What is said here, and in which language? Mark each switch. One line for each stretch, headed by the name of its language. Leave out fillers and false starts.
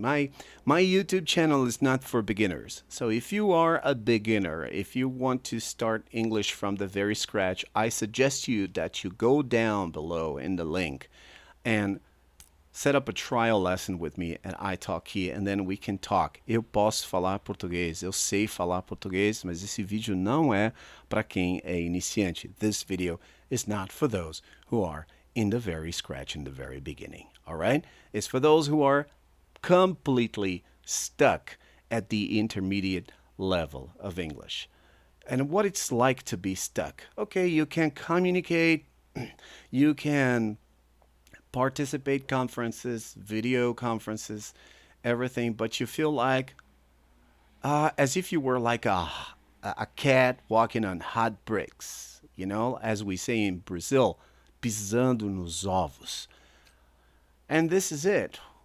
English: My YouTube channel is not for beginners. So if you are a beginner, if you want to start English from the very scratch, I suggest you that you go down below in the link and set up a trial lesson with me at italki, and then we can talk.
Portuguese: Eu posso falar português, eu sei falar português, mas esse vídeo não é para quem é iniciante.
English: This video is not for those who are in the very scratch, in the very beginning. All right? It's for those who are completely stuck at the intermediate level of English. And what it's like to be stuck. Okay, you can communicate, you can participate conferences, video conferences, everything, but you feel like as if you were like a cat walking on hot bricks, as we say in Brazil,
Portuguese: pisando nos ovos.
English: And this is it.